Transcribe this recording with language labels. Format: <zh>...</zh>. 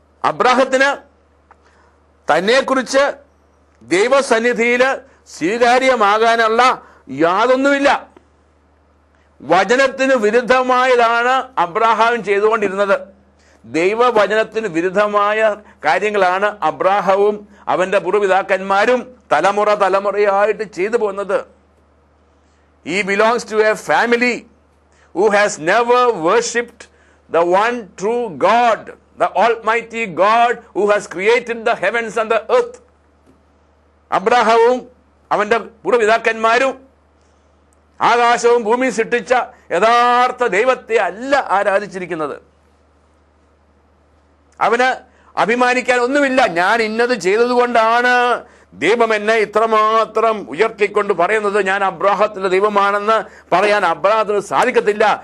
<ml>അബ്രാഹത്തിന് തന്നെക്കുറിച്ച് ദൈവസന്നിധിയിൽ സ്വീകാര്യമാകാനുള്ള യാതൊന്നുമില്ല. വചനത്തിന് വിരുദ്ധമായതാണ് അബ്രാഹാം ചെയ്തുകൊണ്ടിരുന്നത്. ദൈവവചനത്തിന് വിരുദ്ധമായ കാര്യങ്ങളാണ് അബ്രാഹവും അവന്റെ പൂർവ്വപിതാക്കന്മാരും തലമുറയായിട്ട് ചെയ്തു പോകുന്നത്.</ml> <en>He belongs to a family who has never worshipped the one true God, the Almighty God who has created the heavens and the earth.</en> <ml>അബ്രാഹവും അവന്റെ പൂർവ്വപിതാക്കന്മാരും ആകാശവും ഭൂമിയും സൃഷ്ടിച്ച യഥാർത്ഥ ദൈവത്തെ അല്ല ആരാധിച്ചിരിക്കുന്നത്. അവന് അഭിമാനിക്കാൻ ഒന്നുമില്ല. ഞാൻ ഇന്നത് ചെയ്തതുകൊണ്ടാണ് ദൈവം എന്നെ ഇത്രമാത്രം ഉയർത്തിക്കൊണ്ട് പറയുന്നത് ഞാൻ അബ്രാഹത്തിന്റെ ദൈവമാണെന്ന് പറയാൻ അബ്രാഹത്തിന് സാധിക്കത്തില്ല.</ml>